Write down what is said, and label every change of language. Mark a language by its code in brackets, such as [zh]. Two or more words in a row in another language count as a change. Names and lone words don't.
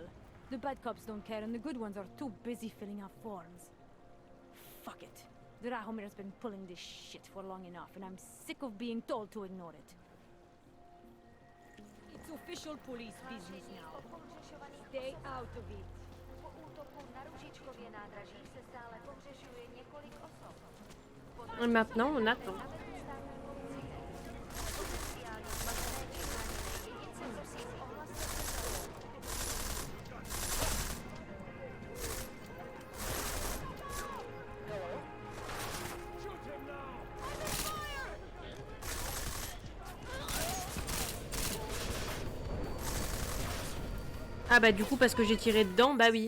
[en] The bad cops don't care and the good ones are too busy filling out forms. Fuck it. Drahomir's been pulling this shit for long enough and I'm sick of being told to ignore it. It's official police business now. Stay out of it. [cs] Po útoku na Ružičkově nádraží se stále pohřešuje několik osob. [fr] Et maintenant, on attend. Ah bah du coup parce que j'ai tiré dedans, bah oui.